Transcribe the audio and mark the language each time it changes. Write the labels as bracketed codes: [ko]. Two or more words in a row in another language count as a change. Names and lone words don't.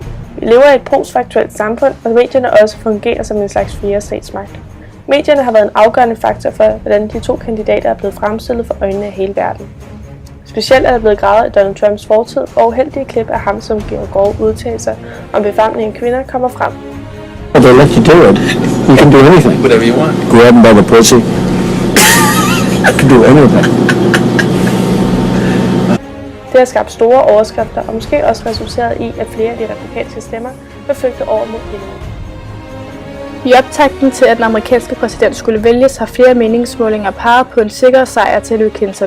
[da] Vi lever i et postfaktuelt samfund, og medierne også fungerer som en slags fjerde statsmagt. Medierne har været en afgørende faktor for, hvordan de to kandidater er blevet fremstillet for øjnene af hele verden. Specielt er der blevet gravet i Donald Trumps fortid, og uheldige klip af ham, som giver grove udtalelser om befamling af kvinder, kommer frem. [en] They let you do it. You can do anything. Whatever you want. Grab them by the pussy. You can do anything. [da] Det har skabt store overskrifter, og måske også resulteret i, at flere af de republikanske stemmer vil flygte over mod Hillary. I optakten til, at den amerikanske præsident skulle vælges, har flere meningsmålinger peget på en sikker sejr til Hillary Clinton.